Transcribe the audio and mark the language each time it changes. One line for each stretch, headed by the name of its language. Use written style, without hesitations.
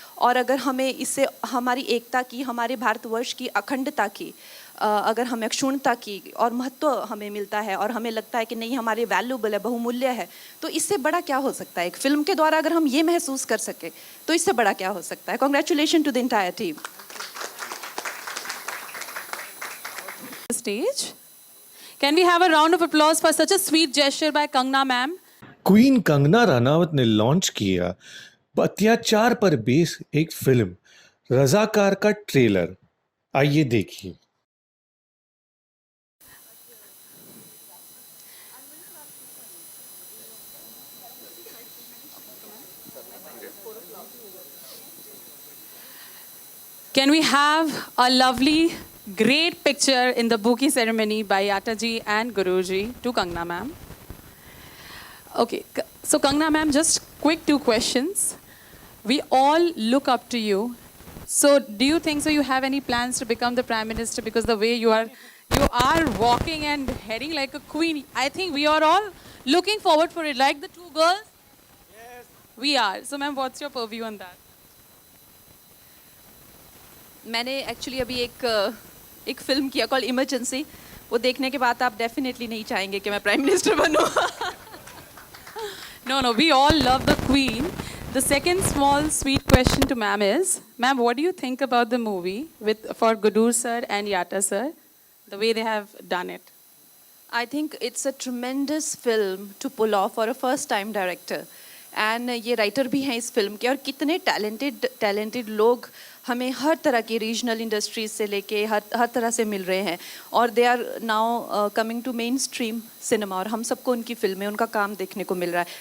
Hindi: और अगर हमें इससे हमारी एकता की, हमारे भारतवर्ष की अखंडता की, अगर हमें क्षुण्णता की और महत्व हमें मिलता है और हमें लगता है कि नहीं हमारे वैल्यूबल है, बहुमूल्य है, तो इससे बड़ा क्या हो सकता है? एक फिल्म के द्वारा अगर हम ये महसूस कर सके तो इससे बड़ा क्या हो सकता है?
English: Congratulation to the entire team. Stage. Can we have a round of applause for such a sweet gesture by Kangna ma'am?
Hindi: Queen Kangana Ranaut ने लॉन्च किया अत्याचार पर बेस एक फिल्म रजाकार का ट्रेलर, आइए देखिए।
English: Can we have a lovely, great picture in the bouquet ceremony by Yataji and Guruji to Kangna ma'am? Okay, so Kangna ma'am, just quick 2 questions. We all look up to you. So do you think so you have any plans to become the Prime Minister? Because the way you are walking and heading like a queen. I think we are all looking forward for it. Like the 2 girls? Yes. We are. So ma'am, what's your purview on that?
Hindi: मैंने actually अभी एक film किया call emergency, वो देखने के बाद आप definitely नहीं चाहेंगे कि मैं prime minister बनूं।
English: No, we all love the queen. The second small sweet question to ma'am is, ma'am, what do you think about the movie for Gudur sir and Yata sir, the way they have done it? I think it's a tremendous film to pull off for a first time director.
Hindi: And ये writer भी हैं इस film के, और कितने talented लोग हमें हर तरह की रीजनल इंडस्ट्रीज से लेके हर तरह से मिल रहे हैं, और
English: they are now coming to mainstream cinema,
Hindi: और हम सबको उनकी फिल्में, उनका काम देखने को मिल रहा है।